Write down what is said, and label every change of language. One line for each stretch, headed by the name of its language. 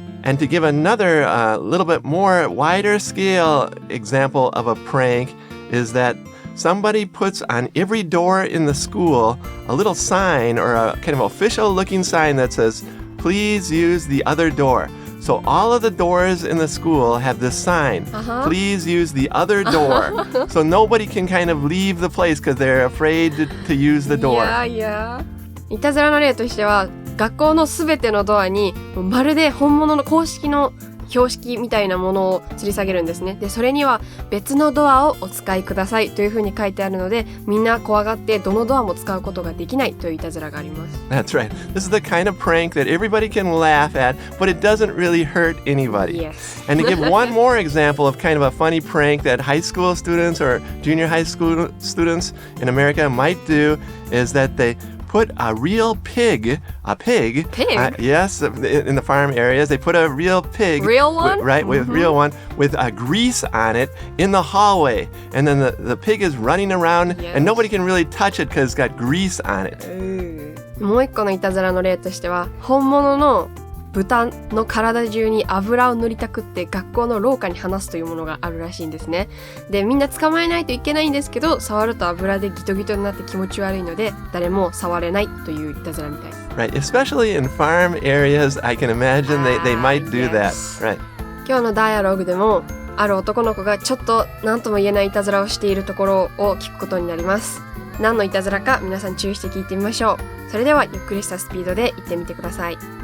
English: And to give another little bit more wider scale example of a prank is that somebody puts on every door in the school a little sign or a kind of official looking sign that says, please use the other door. So all of the doors in the school have this sign, please use the other door. So nobody can kind of leave the place because they're afraid to use the door. Yeah.
Japanese: いたずらの例としては学校のすべてのドアにまるで本物の公式の標識みたいなものを吊り下げるんですね。で、それには別のドアをお使いくださいというふうに書いてあるので、みんな怖がってどのドアも使うことができないといういたずらがあります。
English: That's right. This is the kind of prank that everybody can laugh at, but it doesn't really hurt anybody. Yes. And to give one more example of kind of a funny prank that high school students or junior high school students in America might do is that they put a real pig. Pig? Yes, in the farm areas, they put a real pig. Real one? With real one, with grease on it in the hallway. And then the pig is running around, Yes. and nobody can really touch it because it's got grease on it.
Japanese: もう一個のいたずらの例としては本物の豚の体中に油を塗りたくって学校の廊下に放すというものがあるらしいんですね。で、みんな捕まえないといけないんですけど、触ると油でギトギトになって気持ち悪いので誰も触れないといういたずらみたいです。
English: Right, especially in farm areas, I can imagine they might do that. Yes. Right.
Japanese: 今日のダイアログでもある男の子がちょっと何とも言えないいたずらをしているところを聞くことになります。何のいたずらか皆さん注意して聞いてみましょう。それではゆっくりしたスピードで言ってみてください。